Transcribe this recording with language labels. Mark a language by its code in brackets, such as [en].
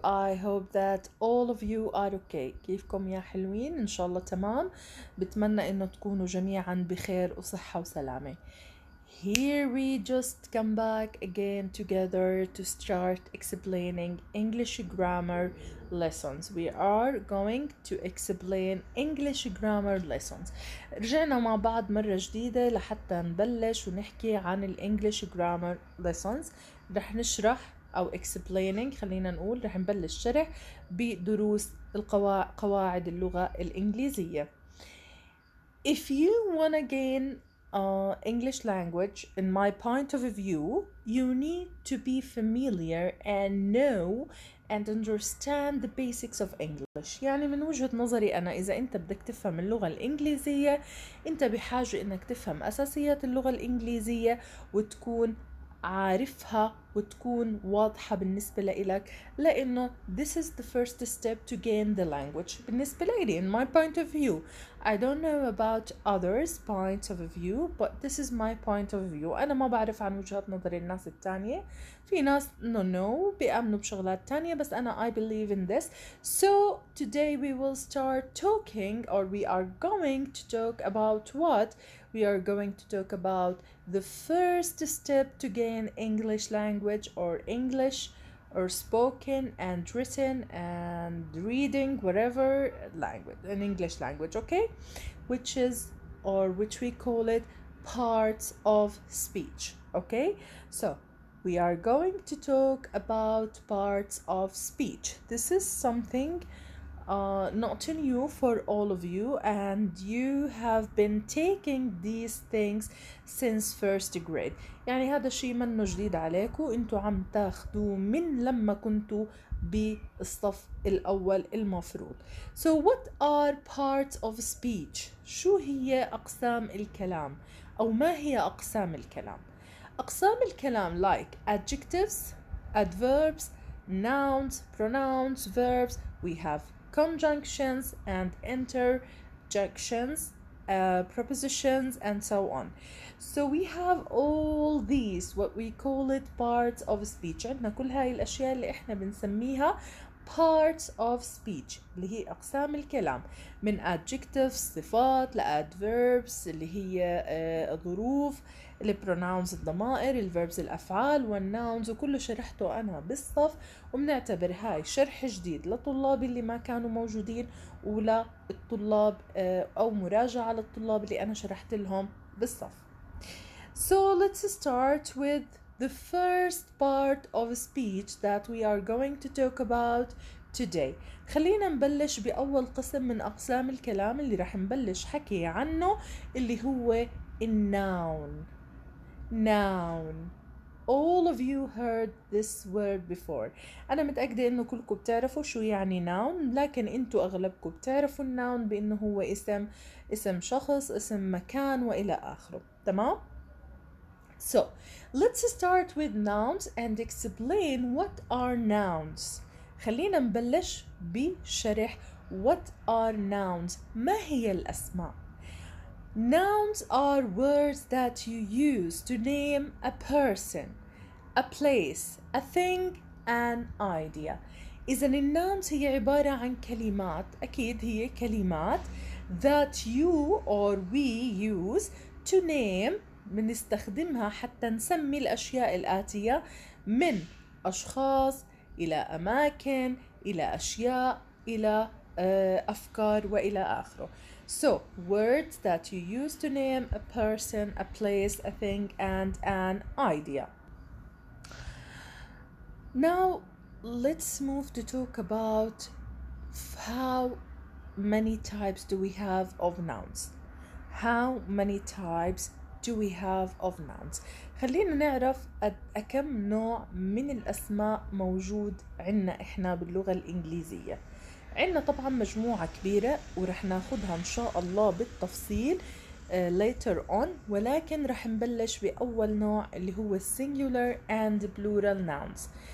[en] I hope that all of you are okay. [ar] كيفكم يا حلوين؟ إن شاء الله تمام. بتمنى إنه تكونوا جميعا بخير وصحة وسلامة. [en] Here we just come back again together to start explaining English grammar lessons. We are going to explain English grammar lessons. [ar] رجعنا مع بعض مرة جديدة لحتى نبلش ونحكي عن ال [en] English grammar lessons. [ar] رح نشرح أو explaining خلينا نقول رح نبلش شرح بدروس قواعد اللغة الإنجليزية. [en] If you want to gain English language, in my point of view, you need to be familiar and know and understand the basics of English. [ar] يعني من وجهة نظري أنا إذا أنت بدك تفهم اللغة الإنجليزية أنت بحاجة إنك تفهم أساسيات اللغة الإنجليزية وتكون عارفها وتكون واضحة بالنسبة لإلك لأنه [en] this is the first step to gain the language. [ar] بالنسبة لي [en] in my point of view, I don't know about others' points of view, but this is my point of view. [ar] أنا ما بعرف عن وجهات نظر الناس التانية. في ناس no بيأمنوا بشغلات تانية بس أنا [en] I believe in this. So today we will start talking, or we are going to talk about what? We are going to talk about the first step to gain English language or English or spoken and written and reading whatever language, an English language, okay, which is, or which we call it, parts of speech. Okay, so we are going to talk about parts of speech. This is something not new for all of you, and you have been taking these things since first grade. [ar] يعني هذا الشيء منه جديد عليكم، انتوا عم تاخدوه من لما كنتوا بالصف الأول المفروض. [en] So what are parts of speech؟ [ar] شو هي أقسام الكلام؟ [en] أو ما هي أقسام الكلام؟ أقسام الكلام like adjectives, adverbs, nouns, pronouns, verbs. We have conjunctions and interjections, prepositions, and so on. So we have all these, what we call it, parts of speech. [ar] عندنا كل هاي الأشياء اللي إحنا بنسميها parts of speech اللي هي أقسام الكلام، من adjectives صفات لadverbs اللي هي ظروف، البروناونز الضمائر، الفيربز الأفعال، والناونز، وكله شرحته أنا بالصف، وبنعتبر هاي شرح جديد لطلابي اللي ما كانوا موجودين ولا الطلاب أو مراجعة للطلاب اللي أنا شرحت لهم بالصف. [en] So let's start with the first part of speech that we are going to talk about today. [ar] خلينا نبلش بأول قسم من أقسام الكلام اللي رح نبلش حكي عنه اللي هو الnoun. [en] Noun. All of you heard this word before. [ar] أنا متأكدة إنه كلكم بتعرفوا شو يعني noun، لكن أنتوا أغلبكم بتعرفوا الnoun بإنه هو اسم شخص، اسم مكان وإلى آخره. تمام؟ [en] So let's start with nouns and explain what are nouns. [ar] خلينا نبلش بشرح [en] what are nouns. [ar] ما هي الأسماء؟ [en] Nouns are words that you use to name a person, a place, a thing, an idea. [ar] إذن الناونز هي عبارة عن كلمات، أكيد هي كلمات [en] that you or we use to name، [ar] بنستخدمها حتى نسمي الأشياء الآتية من أشخاص إلى أماكن إلى أشياء إلى أفكار وإلى آخره. [en] So, words that you use to name a person, a place, a thing, and an idea. Now, let's move to talk about how many types do we have of nouns. How many types do we have of nouns? [ar] خلينا نعرف كم نوع من الأسماء موجود عنا إحنا باللغة الإنجليزية. عنا طبعا مجموعة كبيرة ورح ناخدها إن شاء الله بالتفصيل later on، ولكن رح نبلش بأول نوع اللي هو singular and plural nouns.